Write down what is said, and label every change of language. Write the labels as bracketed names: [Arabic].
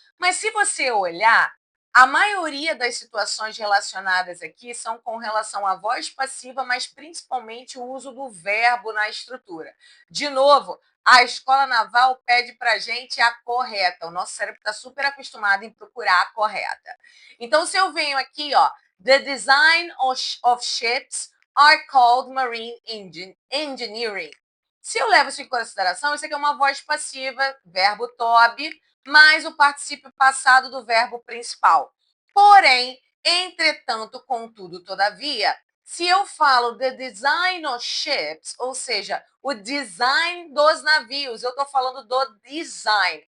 [Portuguese] Mas se você olhar, a maioria das situações relacionadas aqui são com relação à voz passiva, mas principalmente o uso do verbo na estrutura. De novo, a escola naval pede para a gente a correta. O nosso cérebro está super acostumado em procurar a correta. Então, se eu venho aqui, ó, [English] the design of ships are called marine engineering. [Portuguese] Se eu levo isso em consideração, isso aqui é uma voz passiva, verbo to be, mais o particípio passado do verbo principal. Porém, entretanto, contudo, todavia, se eu falo [English] the design of ships, [Portuguese] ou seja, o design dos navios, eu estou falando do design.